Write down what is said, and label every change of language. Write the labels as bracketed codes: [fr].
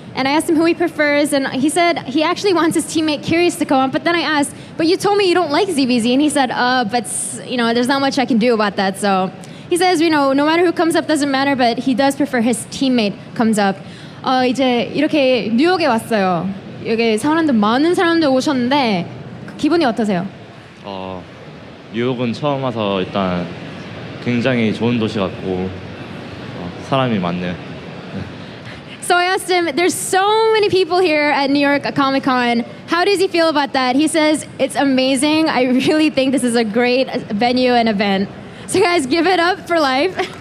[en] And I asked him who he prefers, and he said he actually wants his teammate Curious to come up. But then I asked, but you told me you don't like ZVZ, and he said, but there's not much I can do about that. So he says, no matter who comes up doesn't matter, but he does prefer his teammate comes up. [ko] 이제 이렇게 뉴욕에 왔어요. 여기 많은 사람들 오셨는데 기분이 어떠세요? 뉴욕은 처음 와서 일단 굉장히 좋은 도시 같고 사람이 많네요. [en] So I asked him, there's so many people here at New York Comic Con. How does he feel about that? He says, it's amazing. I really think this is a great venue and event. So guys, give it up for Life.